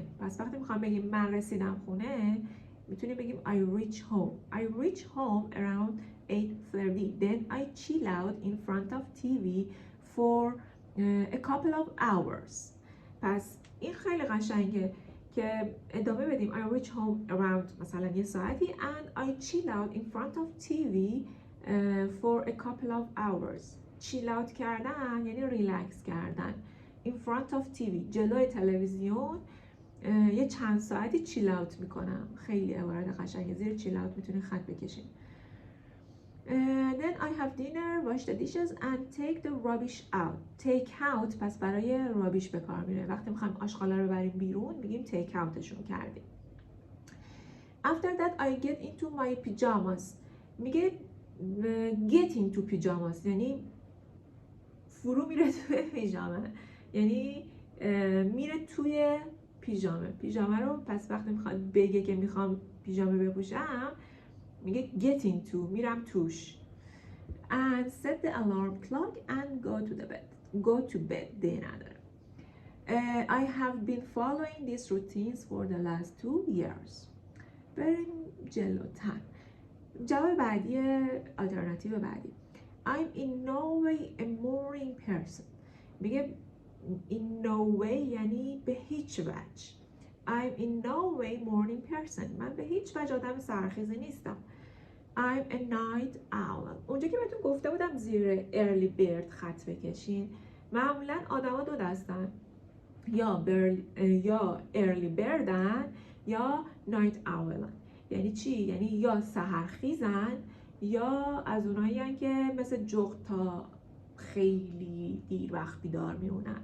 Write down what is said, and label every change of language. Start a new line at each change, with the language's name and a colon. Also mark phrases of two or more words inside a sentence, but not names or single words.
Persian: پس وقتی میخوام بگیم من رسیدم خونه، میتونیم بگیم
English: I reach home. I reach home around 8:30. Then I chill out in front of TV for a couple of hours.
Persian: پس این خیلی قشنگه که ادامه بدیم
English: I reach home around
Persian: مثلا یه ساعتی
English: and I chill out in front of TV for a couple of hours. chill out
Persian: کردن یعنی ریلکس کردن.
English: in front of TV
Persian: جلوی تلویزیون یه چند ساعتی
English: chill out
Persian: میکنم. خیلی عبارت قشنگه، زیر
English: chill out
Persian: میتونید خط بکشین.
English: Then I have dinner, wash the dishes and take the rubbish out. Take out
Persian: پس برای rubbish به کار میره. وقتی میخوایم آشغالا رو بریم بیرون میگیم
English: take out
Persian: شون کردیم.
English: After that I get into my pajamas.
Persian: میگه
English: get into pajamas
Persian: یعنی فرو میره توی پیژامه، یعنی میره توی پیژامه رو. پس وقتی میخواد بگه که میخوام پیژامه بپوشم میگه
English: get into،
Persian: میرم توش.
English: and set the alarm clock and go to bed
Persian: دیگه نداره.
English: I have been following these routines for the last 2 years.
Persian: بریم جلوتر. جواب بعدی، آلترناتیو بعدی
English: I'm in no way a morning person.
Persian: میگه
English: in no way
Persian: یعنی به هیچ وجه.
English: I'm in no way morning person.
Persian: من به هیچ وجه آدم سحرخیزی نیستم.
English: I'm a night owl.
Persian: اونجا که بهتون گفته بودم زیر
English: early bird
Persian: خط بکشین، معمولا آدما دو دستن، یا
English: early bird
Persian: ن یا
English: night owl
Persian: ن. یعنی چی؟ یعنی یا سحرخیزن یا از اونایی هن که مثل جغد تا خیلی دیر وقت بیدار میمونن.